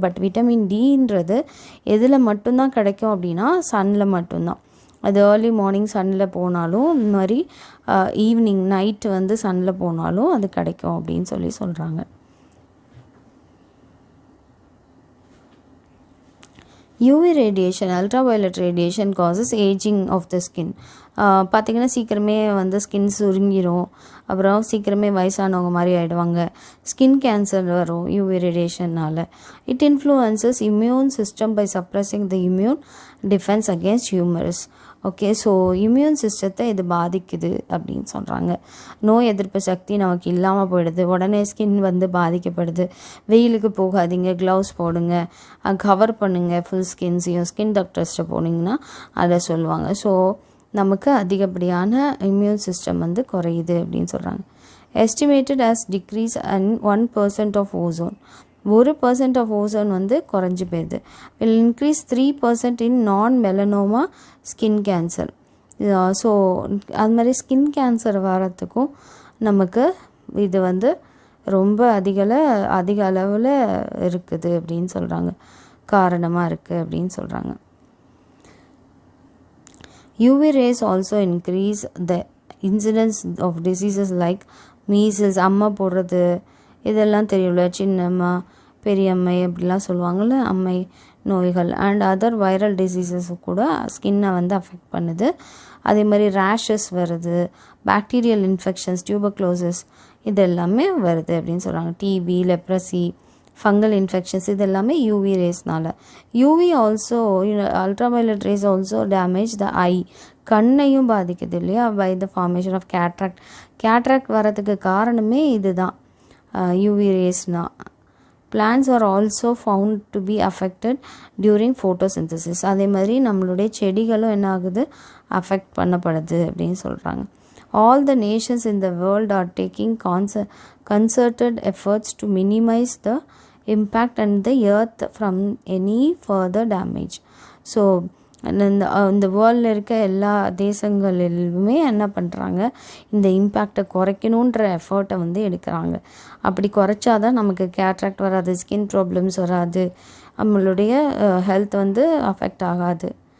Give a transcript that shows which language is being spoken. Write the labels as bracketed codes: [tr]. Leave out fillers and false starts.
[ta] But vitamin டின்றது எதில் மட்டும்தான் கிடைக்கும் அப்படின்னா சன்னில் மட்டும்தான். அது ஏர்லி மார்னிங் சன்னில் போனாலும் இந்த மாதிரி ஈவினிங் நைட்டு வந்து சன்னில் போனாலும் அது கிடைக்கும் அப்படின்னு சொல்கிறாங்க. [en] UV radiation, ultraviolet radiation causes aging of the skin. [ta] பார்த்திங்கன்னா சீக்கிரமே வந்து ஸ்கின் சுருங்கிடும், அப்புறம் சீக்கிரமே வயசானவங்க மாதிரி ஆகிடுவாங்க, ஸ்கின் கேன்சர் வரும் UV ரேடியேஷனால். [en] It influences immune system by suppressing the immune defence against humours. [ta] Okay, so immune சிஸ்டத்தை இது பாதிக்குது அப்படின்னு சொல்கிறாங்க. நோய் எதிர்ப்பு சக்தி நமக்கு இல்லாமல் போயிடுது, உடனே ஸ்கின் வந்து பாதிக்கப்படுது. வெயிலுக்கு போகாதீங்க, க்ளவுஸ் போடுங்க, கவர் பண்ணுங்கள் ஃபுல் ஸ்கின்ஸையும். ஸ்கின் டாக்டர்ஸ்ட்டை போனீங்கன்னா அதை சொல்லுவாங்க. ஸோ நமக்கு அதிகப்படியான இம்யூன் சிஸ்டம் வந்து குறையுது அப்படின்னு சொல்கிறாங்க. [en] Estimated as decrease and 1% of ozone. 1% of ozone [ta] வந்து குறைஞ்சி போயிடுது. [en] Will increase 3% in non melanoma skin cancer. [ta] ஸோ அது மாதிரி ஸ்கின் கேன்சர் வரத்துக்கும் நமக்கு இது வந்து ரொம்ப அதிக அளவில் இருக்குது அப்படின்னு சொல்கிறாங்க, காரணமாக இருக்குது அப்படின்னு சொல்கிறாங்க. [en] UV rays also increase the incidence of diseases like measles. [ta] அம்மா போடுறது இதெல்லாம் தெரியும்ல, சின்னம்மா பெரியம்மை அப்படிலாம் சொல்லுவாங்கள்ல, அம்மை நோய்கள் [en] and other viral diseases [ta] கூட ஸ்கின்னை வந்து அஃபெக்ட் பண்ணுது. அதே மாதிரி ரேஷஸ் வருது, பாக்டீரியல் இன்ஃபெக்ஷன்ஸ், டியூபர்குலோசிஸ் இது எல்லாமே வருது அப்படின்னு சொல்கிறாங்க. டிபி, லெப்ரசி, [en] fungal infections [ta] இது எல்லாமே UV ரேஸ்னால. [en] UV also ultraviolet rays also damage the eye, [ta] கண்ணையும் பாதிக்குது இல்லையா, [en] By the formation of cataract. [ta] Cataract வரதுக்கு காரணமே இதுதான், UV ரேஸ்னா. [en] Plants are also found to be affected during photosynthesis. [ta] அதே மாதிரி நம்மளுடைய செடிகளும் என்ன ஆகுது, அஃபெக்ட் பண்ணப்படுது அப்படின்னு சொல்கிறாங்க. [en] All the nations in the world are taking concerted efforts to minimize the impact on the earth from any further damage. [ta] So இந்த வேர்ல்டில் இருக்க எல்லா தேசங்களிலுமே என்ன பண்ணுறாங்க, இந்த இம்பேக்டை குறைக்கணுன்ற எஃபர்ட்டை வந்து எடுக்கிறாங்க. அப்படி குறைச்சாதான் நமக்கு கேட்ராக்ட் வராது, ஸ்கின் ப்ராப்ளம்ஸ் வராது, நம்மளுடைய ஹெல்த் வந்து அஃபெக்ட் ஆகாது.